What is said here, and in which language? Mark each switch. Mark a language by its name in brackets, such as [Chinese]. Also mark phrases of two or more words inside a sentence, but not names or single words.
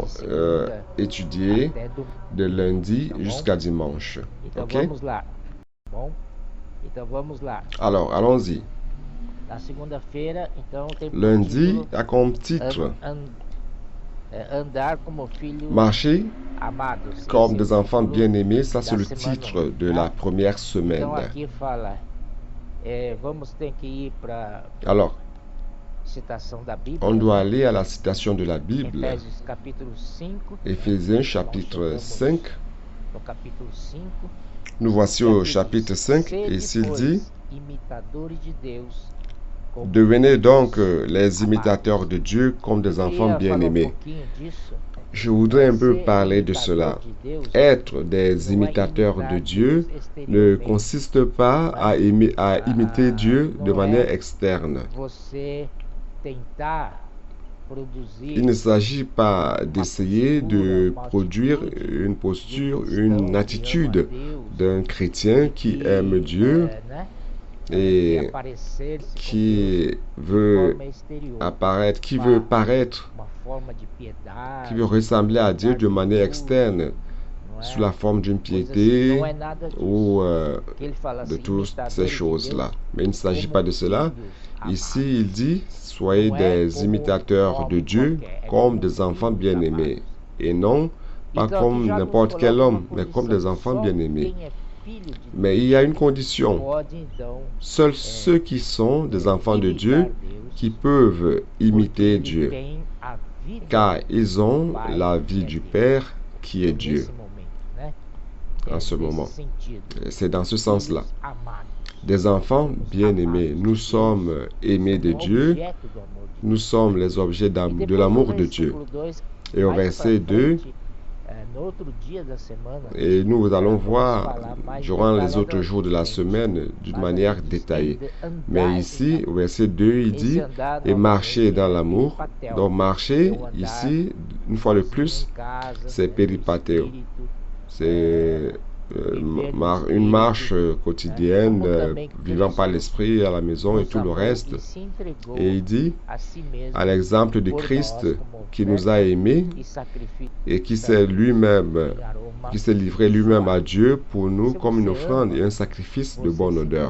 [Portuguese] de segunda [French] étudier [Portuguese] até domingo. [French] de lundi [Portuguese] Tá bom? [French] jusqu'à dimanche. [Portuguese] Então Ok? vamos lá. Tá bom? Então vamos lá. [French] Alors, allons-y. [Portuguese] Na segunda-feira, então tem por [French] Lundi [Portuguese] título [French] a comme titre [Portuguese] Andar como filhos [French] Marcher [Portuguese] amados. [French] comme [Portuguese] Esse [French] des [Portuguese] é o [French] enfants [Portuguese] título [French] bien-aimés. Ça, [Portuguese] da [French] c'est le [Portuguese] semana [French] titre 1, de [Portuguese] tá? [French] la première semaine. [Portuguese] Então aqui fala, vamos ter que ir para [French] Alors, [Portuguese] citação da Bíblia. [French] on doit aller à la citation de la Bible. [Portuguese] Efésios capítulo 5. [French] Éphésiens chapitre 5. [Portuguese] No capítulo 5. [French] Nous voici au [Portuguese] Aqui [French] chapitre [Portuguese] diz, [French] 5 [Portuguese] "Sede, [French] et s'il [Portuguese] pois, [French] dit [Portuguese] imitadores de Deus, como [French] Devenez donc [Portuguese] filhos [French] les imitateurs [Portuguese] amados." [French] de Dieu comme des [Portuguese] Eu [French] enfants [Portuguese] queria falar [French] bien-aimés. [Portuguese] pouquinho disso. [French] Je voudrais un peu [Portuguese] Ser [French] parler de [Portuguese] imitador [French] cela. [Portuguese] de Deus [French] Être des [Portuguese] não é [French] imitateurs [Portuguese] imitar [French] de Dieu [Portuguese] Deus [French] ne [Portuguese] exteriormente, [French] consiste pas à imiter Dieu de [Portuguese] não [French] manière [Portuguese] é [French] externe. [Portuguese] você tentar produzir [French] Il ne s'agit pas d'essayer de produire une posture, une attitude d'un chrétien qui aime Dieu [Portuguese] né, [French] et [Portuguese] aparecer-se com Deus [French] qui [Portuguese] de [French] veut [Portuguese] forma exterior, [French] apparaître, qui veut paraître, [Portuguese] uma forma de piedade, [French] qui veut ressembler à Dieu de manière externe, [Portuguese] não é? [French] sous la forme d'une [Portuguese] Coisa assim, [French] piété [Portuguese] não é nada disso. [French] ou [Portuguese] Que ele fala [French] de [Portuguese] assim, [French] toutes [Portuguese] imitadores [French] ces [Portuguese] de [French] choses-là. [Portuguese] Deus, [French] Mais il ne s'agit [Portuguese] como [French] pas de cela. [Portuguese] filhos [French] Ici, [Portuguese] amados. [French] il dit, soyez [Portuguese] Não é [French] des [Portuguese] como [French] imitateurs de [Portuguese] homem [French] Dieu [Portuguese] qualquer, é [French] comme [Portuguese] como [French] des enfants [Portuguese] filhos [French] bien-aimés. [Portuguese] amados. [French] Et non pas [Portuguese] Então, [French] comme [Portuguese] aqui já nos [French] n'importe quel [Portuguese] coloca [French] homme, [Portuguese] uma [French] mais comme [Portuguese] condição. [French] des enfants [Portuguese] Só [French] bien-aimés. [Portuguese] quem é filho de Deus [French] Mais il y a une condition. [Portuguese] pode, então, [French] Seuls ceux qui sont des enfants de Dieu [Portuguese] imitar Deus, [French] qui peuvent [Portuguese] porque [French] imiter [Portuguese] ele [French] Dieu, [Portuguese] tem a vida [French] car ils ont [Portuguese] do Pai, [French] la [Portuguese] que [French] vie [Portuguese] é [French] du [Portuguese] Deus. [French] Père qui est [Portuguese] Então, [French] Dieu. [Portuguese] nesse momento, né? [French] En ce [Portuguese] Nesse [French] moment. [Portuguese] sentido, [French] C'est dans ce sens-là. [Portuguese] filhos amados. [French] Des enfants bien-aimés. Nous sommes aimés de [Portuguese] Somos [French] Dieu. [Portuguese] objeto do amor de [French] Nous sommes les objets [Portuguese] E [French] de [Portuguese] depois, [French] l'amour [Portuguese] no [French] de Dieu. [Portuguese] versículo 2, [French] Et au [Portuguese] mais pra [French] verset 2, [Portuguese] frente, no outro dia da semana, [French] et nous allons [Portuguese] vamos [French] voir [Portuguese] falar mais [French] durant les autres jours de la [Portuguese] detalhadamente. [French] semaine d'une [Portuguese] Mas [French] manière [Portuguese] ele diz, [French] détaillée. [Portuguese] andar [French] Mais ici, au verset 2, il [Portuguese] Esse [French] dit, [Portuguese] andar [French] et marcher [Portuguese] novamente [French] dans [Portuguese] é [French] l'amour. [Portuguese] peripateo. [French] Donc marcher, [Portuguese] É o andar [French] ici, une fois de [Portuguese] sozinho [French] plus, [Portuguese] em casa, [French] c'est [Portuguese] né, no [French] péripateo. [Portuguese] espírito, [French] C'est une marche quotidienne, vivant par l'esprit à la maison et tout le reste. Et il dit, à l'exemple de Christ qui nous a aimés et qui s'est livré lui-même à Dieu pour nous comme une offrande et un sacrifice de bonne odeur.